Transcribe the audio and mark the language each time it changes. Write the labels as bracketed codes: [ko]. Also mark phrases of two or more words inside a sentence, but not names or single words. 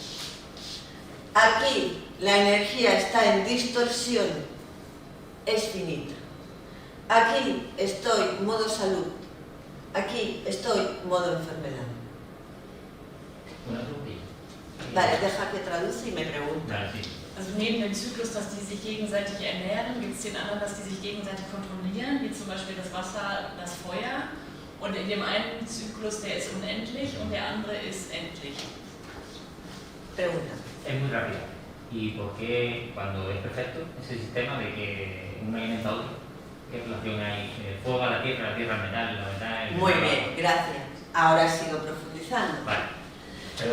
[es] Aquí la energía está en distorsión, es finita. Aquí estoy modo salud, aquí estoy modo enfermedad. Vale, deja que traduce y me pregunta. [de] Also neben dem Zyklus, dass die sich gegenseitig ernähren, gibt es den anderen, dass die sich gegenseitig kontrollieren, wie zum Beispiel das Wasser, das Feuer. Und in dem einen Zyklus, der ist unendlich und der andere ist endlich. [es] Pregunta. Es muy rápido. ¿Y por qué cuando es perfecto ese sistema de que un elemento a otro, qué relación hay? Fuego a la tierra al metal, la verdad... Muy bien, gracias. Ahora sigo profundizando. Vale. Perdón.